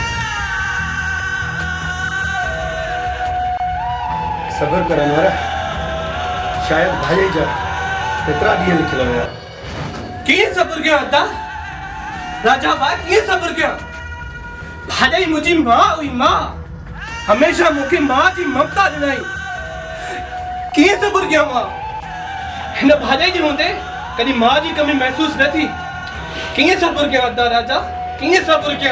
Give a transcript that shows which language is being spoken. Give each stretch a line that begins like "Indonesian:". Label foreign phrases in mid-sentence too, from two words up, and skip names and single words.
Sindhi: सबर कर अनवर, शायद भाई जा एतिरा ॾींहं लिखियल हुया। कीअं सबर कयो अदा? राजा बा कीअं सबर कयो? भाॼई मुंहिंजी मां हुई, मां हमेशह मूंखे मां जी ममता ॾिनाई। कीअं सबर कयो मां? हिन भाॼई जे हूंदे कॾहिं मां जी कमी महसूस न थी। कीअं सबर कयो अदा राजा, कीअं सबर कयो?